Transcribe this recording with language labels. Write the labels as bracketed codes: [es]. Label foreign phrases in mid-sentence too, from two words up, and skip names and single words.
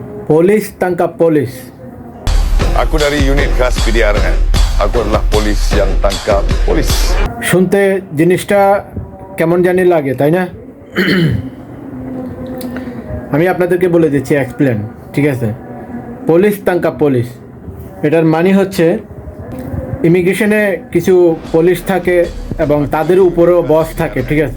[ms] Polis tangkap polis. Aku dari unit khas PDRN. Aku adalah polis yang tangkap polis. [bn] শুনতে জিনিসটা কেমন জানি লাগে তাই না? আমি আপনাদেরকে বলে দিচ্ছি এক্সপ্লেন, ঠিক আছে? [ms] polis tangkap polis, [bn] এটার মানে হচ্ছে ইমিগ্রেশনে কিছু পুলিশ থাকে এবং তাদের উপরেও বস থাকে, ঠিক আছে?